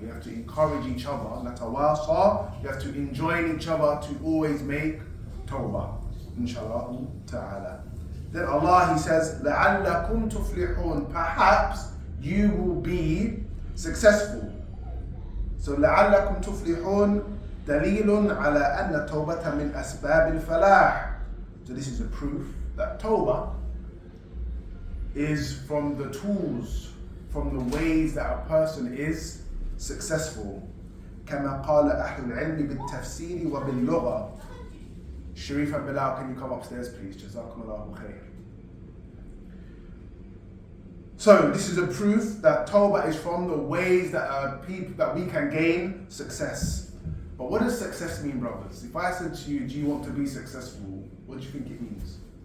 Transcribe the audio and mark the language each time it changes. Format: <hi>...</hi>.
<en>We have to encourage each other. You have to enjoin each other to always make tawbah, inshallah ta'ala. Then Allah, he says,</en> <ar>لَعَلَّكُمْ تُفْلِحُونَ.</ar> <en>Perhaps you will be successful. So لَعَلَّكُمْ تُفْلِحُونَ</en> <ar>دليل على أن التوبة من أسباب الفلاح.</ar> <en>So this is a proof that tawbah is from the tools, from the ways that a person is successful.</en> <ar>كما قال أهل العلم بالتفسير وباللغة.</ar> <en>Sharif and Bilal, can you come upstairs please? Jazakumullahu khair. So this is a proof that tawbah is from the ways that we can gain success. But what does success mean, brothers? If I said to you, do you want to be successful? What do you think it means?</en>